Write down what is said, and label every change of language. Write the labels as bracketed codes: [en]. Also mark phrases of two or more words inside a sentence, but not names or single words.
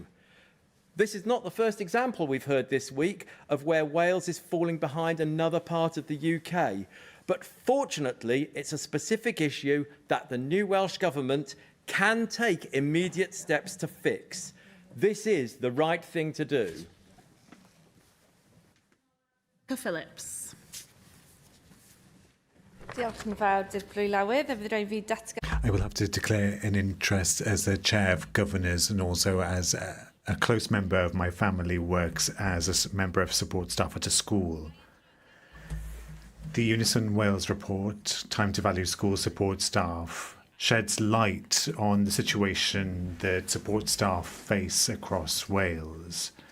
[en] This is not the first example we've heard this week of where Wales is falling behind another part of the UK. But fortunately, it's a specific issue that the new Welsh Government can take immediate steps to fix. This is the right thing to do. Phillips. [cy] Diolch yn fawr, Dirprwy Lywydd. [en] I will have to declare an interest as the chair of governors and also as a close member of my family works as a member of support staff at a school. The Unison Wales report, Time to Value School Support Staff, sheds light on the situation that support staff face across Wales.